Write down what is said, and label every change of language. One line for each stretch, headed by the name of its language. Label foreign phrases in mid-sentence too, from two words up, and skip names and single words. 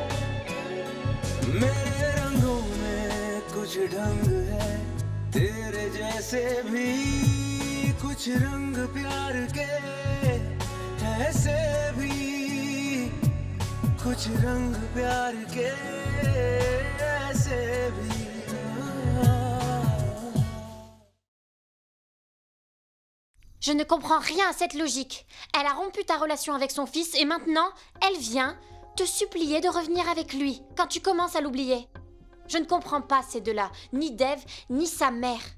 Hindi: मेरे रंगों में कुछ ढंग है, तेरे जैसे भी कुछ रंग प्यार के, ऐसे भी कुछ रंग प्यार के, ऐसे भी।
French: Je ne comprends rien à cette logique. Elle a rompu ta relation avec son fils et maintenant, elle vient te supplier de revenir avec lui quand tu commences à l'oublier. Je ne comprends pas ces deux-là, ni Dev, ni sa mère.